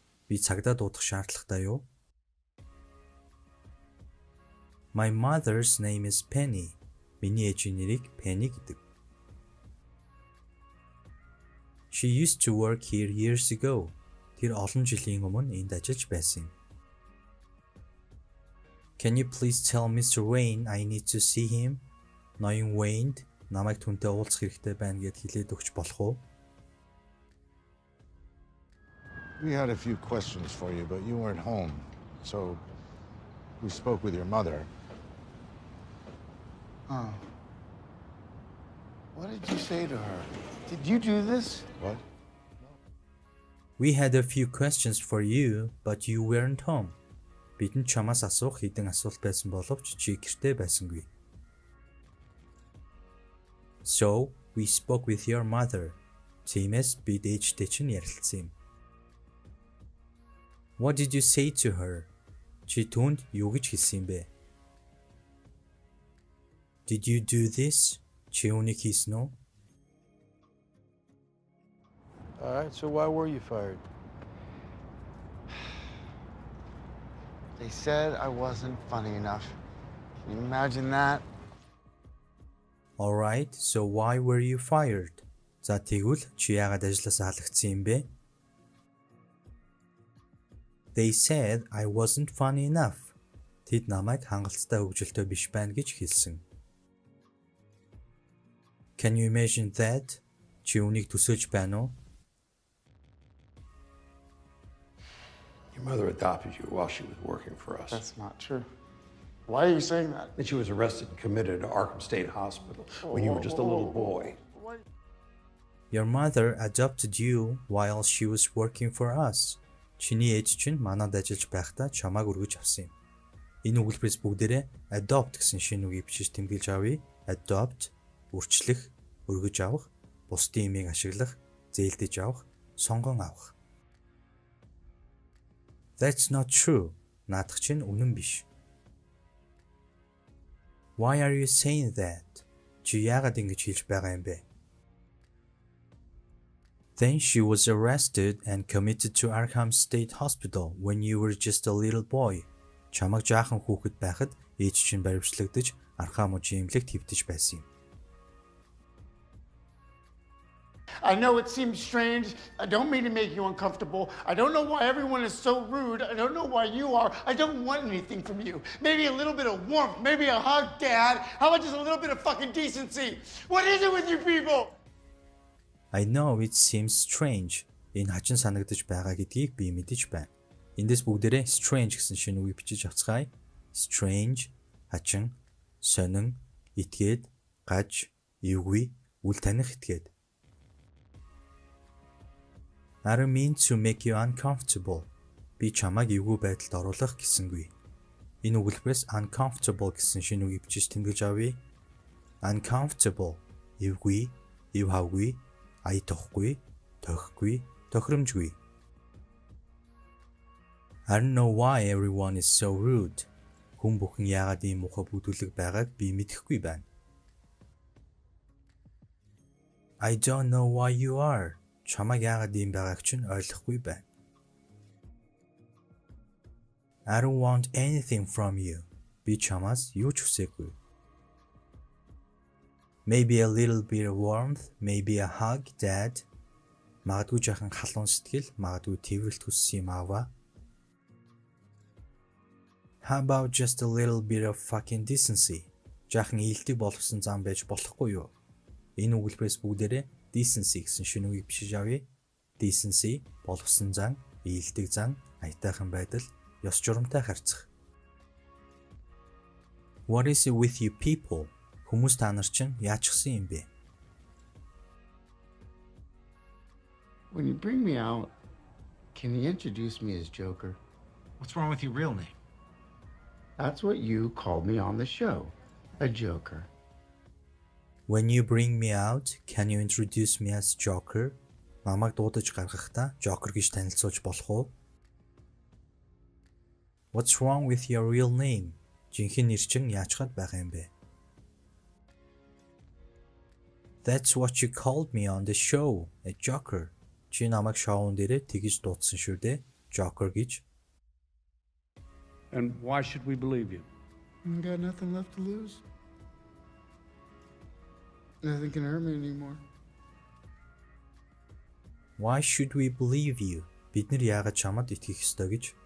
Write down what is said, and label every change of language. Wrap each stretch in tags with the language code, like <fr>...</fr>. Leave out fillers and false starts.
<mn>Би цагдаа дуудах шаардлагатай юу?</mn> <en>My mother's name is Penny.</en> <mn>Миний ээжийн нэрийг Penny гэдэг.</mn> <en>She used to work here years ago.</en> <mn>Тэр олон жилийн өмнө энд ажиллаж байсан юм.</mn> <en>Can you please tell Mr. Wayne I need to see him?</en> <mn>Ноён Wayne намайг түнтэй уулзах хэрэгтэй байна гэд хэлээд өгч болох уу?</mn> <en>We had a few questions for you, but you weren't home. So we spoke with your mother. Oh. What did you say to her? Did you do this? What? We had a few questions for you, but you weren't home.</en> <mn>Бидэнд чамаас асуух хэдэн асуулт байсан боловч чи гэртээ байсангүй.</mn> <en>So, we spoke with your mother.</en> <mn>Тиймээс бид ээжтэй чинь ярилцсан юм.</mn> <en>What did you say to her?</en> <mn>Чи түүнд юу гэж хэлсэн юм бэ?</mn> <en>Did you do this?</en> <mn>Чи үүнийг хийсэн үү?</mn> <en>All right, so why were you fired? They said I wasn't funny enough. Can you imagine that? All right, so why were you fired?</en> <mn>За тэгвэл чи яагаад ажлаасаа халагдсан юм бэ?</mn> <en>They said I wasn't funny enough.</en> <mn>Тэд намайг хангалттай хөгжилтэй биш байна гэж хэлсэн.</mn> <en>Can you imagine that?</en> <mn>Чи үнийг төсөөлж байна уу?</mn> <en>Your mother adopted you while she was working for us. That's not true. Why are you saying that? Then she was arrested and committed to Arkham State Hospital when you were just a little boy. Your mother adopted you while she was working for us.</en> <mn>Чиний ээж чинь манад ажиллаж байхдаа чамааг өргөж авсан юм. Энэ үгэлбэрээс бүгдээрээ adopt гэсэн шинэ үгийг бичиж тэмдэглэж авъя. Adopt, үрчлэх, өргөж авах, бусдын имийг ашиглах, зээлдэж авах, сонгон авах.</mn> <en>That's not true.</en> <mn>Наадах чинь үнэн биш.</mn> <en>Why are you saying that?</en> <mn>Чи яагаад ингэж хэлж байгаа юм бэ?</mn> <en>Then she was arrested and committed to Arkham State Hospital when you were just a little boy.</en> <mn>Чамайг жаахан хүүхэд байхад ээж чинь баривчлагдаж Архам мужийн эмнэлэгт хэвтэж байсан юм.</mn> <en>I know it seems strange. I don't mean to make you uncomfortable. I don't know why everyone is so rude. I don't know why you are. I don't want anything from you. Maybe a little bit of warmth. Maybe a hug, Dad. How about just a little bit of fucking decency? What is it with you people? I know it seems strange.</en> <mn>Энэ хачин санагдаж байгаа гэдгийг би мэдэж байна. Эндээс бүгдээрээ strange гэсэн шинэ үгийг бичиж авцгаая. Strange, хачин, сонин, итгээд, гаж, эвгүй, үл таних итгээд.</mn> <en>I don't mean to make you uncomfortable.</en> <mn>Би чамайг эвгүй байдалд оруулах гэсэнгүй. Энэ үгэлбэрээс uncomfortable гэсэн шинэ үгийг бичиж тэмдэглэж авъя. Uncomfortable, эвгүй, эв хавгүй, ая тохгүй, тохихгүй, тохиромжгүй.</mn> <en>I don't know why everyone is so rude.</en> <mn>Хүн бүхэн яагаад ийм муухай бүдүүлэг байгааг би мэдэхгүй байна.</mn> <en>I don't know why you are.</en> <mn>Чамайг яагаад ийм байгааг чинь ойлгохгүй байна.</mn> <en>I don't want anything from you.</en> <mn>Би чамаас юу ч хүсээгүй.</mn> <en>Maybe a little bit of warmth, maybe a hug, Dad.</en> <mn>Магадгүй жаахан халуун сэтгэл, магадгүй тэрвэрлт хүссэн юм аава.</mn> <en>How about just a little bit of fucking decency?</en> <mn>Жаахан ийэлдэг боловсон зам байж болохгүй юу? Энэ үгэлбэрээс бүгдээрээ decency гэсэн шинэ үгийг бичиж авъя. Decency, боловсон зан, ийэлдэг зан, аятайхан байдал, ёс журамтай харьцах.</mn> <en>What is it with you people?</en> <mn>Хүмүүс та нар чинь яачихсан юм бэ?</mn> <en>When you bring me out, can you introduce me as Joker? What's wrong with your real name? That's what you called me on the show, a Joker. When you bring me out, can you introduce me as Joker?</en> <mn>Намайг дуудаж гаргахдаа Joker гэж танилцуулж болох уу?</mn> <en>What's wrong with your real name?</en> <mn>Жинхэнэ нэр чинь яачгаад байгаа юм бэ?</mn> <en>That's what you called me on the show, a Joker.</en> <mn>Чи намайг шоун дээрээ тэгж дуудсан шүү дээ, Joker гэж.</mn> <en>And why should we believe you? You got nothing left to lose. Nothing can hurt me anymore. Why should we believe you?</en> <mn>Бид нар яагаад чамд итгэх ёстой гэж?</mn>